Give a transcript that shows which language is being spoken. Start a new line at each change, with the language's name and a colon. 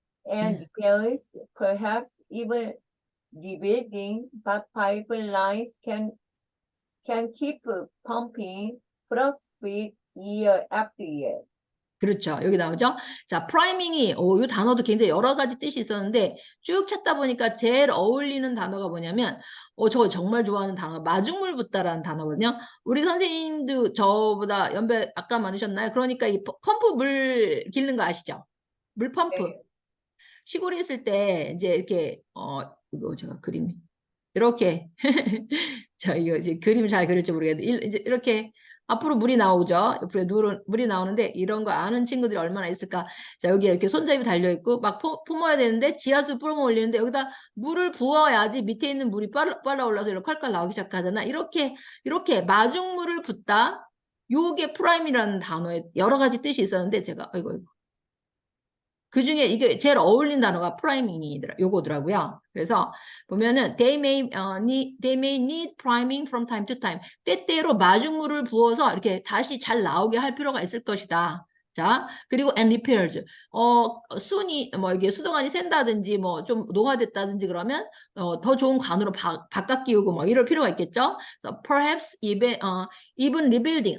English: And repairs, perhaps even rebuilding, but pipelines can keep pumping profit year after year.
Korean: 그렇죠. 여기 나오죠. 자, 프라이밍이 이 단어도 굉장히 여러 가지 뜻이 있었는데 쭉 찾다 보니까 제일 어울리는 단어가 뭐냐면 저 정말 좋아하는 단어가 마중물 붓다라는 단어거든요. 우리 선생님도 저보다 연배 아까 많으셨나요? 그러니까 이 펌프 물 기르는 거 아시죠? 물 펌프. 네. 시골에 있을 때 이제 이렇게 이거 제가 그림 이렇게 이거 이제 그림 잘 그릴지 모르겠는데 이제 이렇게 앞으로 물이 나오죠. 옆으로 물이 나오는데 이런 거 아는 친구들이 얼마나 있을까. 자, 여기 이렇게 손잡이 달려있고 막 품어야 되는데 지하수 뿌려 올리는데 여기다 물을 부어야지 밑에 있는 물이 빨라 올라서 이렇게 콸콸 나오기 시작하잖아. 이렇게 마중물을 붓다. 요게 프라임이라는 단어에 여러 가지 뜻이 있었는데 제가 이거 그 중에 이게 제일 어울린 단어가 요거더라고요. 그래서 보면은
English: they may need priming from time to time.
Korean: 때때로 마중물을 부어서 이렇게 다시 잘 나오게 할 필요가 있을 것이다. 자, 그리고
English: and repairs.
Korean: 순이 이게 수도관이 샌다든지 좀 노화됐다든지 그러면 더 좋은 관으로 바꿔 끼우고 이럴 필요가 있겠죠.
English: 그래서 perhaps even rebuilding.